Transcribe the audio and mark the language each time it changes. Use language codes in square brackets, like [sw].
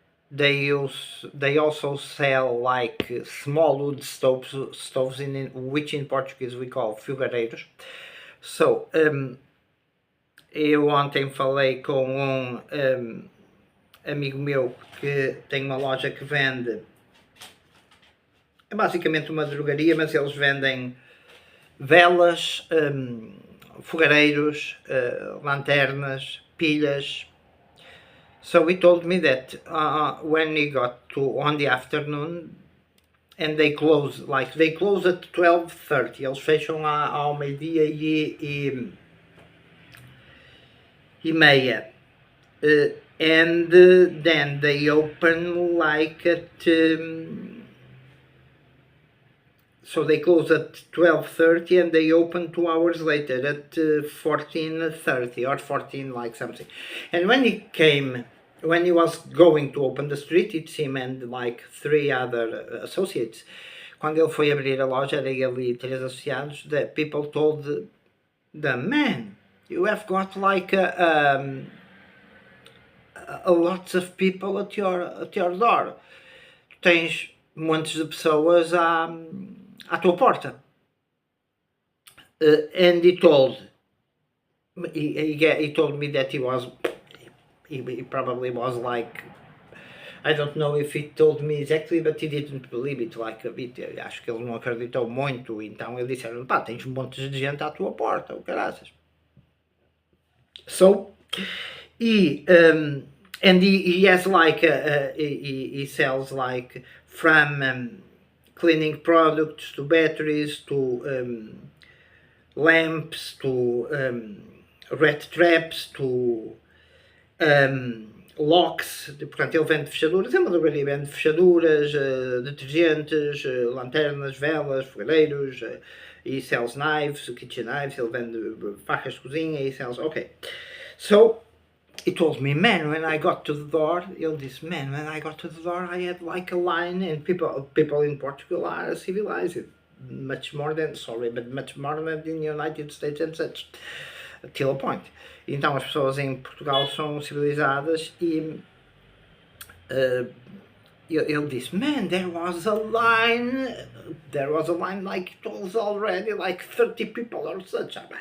[en] They also sell like small wood stoves in which in Portuguese we call fogareiros. [pt] So eu ontem falei com amigo meu que tem uma loja que vende, é basicamente uma drogaria, mas eles vendem velas, fogareiros, lanternas, pilhas. [en] So he told me that when he got to on the afternoon, and they close at 12:30, [pt] eles fecham ao meio-dia e meia, [en] and then they open like at so they close at 12:30 and they open 2 hours later at 14:30 or 14 like something. And when he was going to open the street, it's him and like 3 other associates. [pt] Quando ele foi abrir a loja, era ele e 3 associados. [en] The people told them, man, you have got like a lots of people at your door. [pt] Tu tens montes de pessoas à tua porta. [en] And he told me that he probably was like, I don't know if he told me exactly, but he didn't believe it like a bit. [pt] Acho que ele não acreditou muito, então ele disse, pá, tens montes de gente à tua porta, o caraças. [en] So, and he has like he sells like from cleaning products to batteries to lamps to rat traps to locks. [pt] Portanto, ele vende fechaduras, é uma drogaria, vende fechaduras, detergentes, lanternas, velas, fogareiros, [en] he sells knives, kitchen knives, [pt] ele vende facas de cozinha, [en] he sells, okay. So, he told me, man, when I got to the door, [pt] ele disse, [en] man, when I got to the door, I had like a line, and people in Portugal are civilized, much more than the United States and such, till a point. [pt] Então as pessoas em Portugal são civilizadas e ele disse, [en] man, there was a line like it was already like 30 people or such.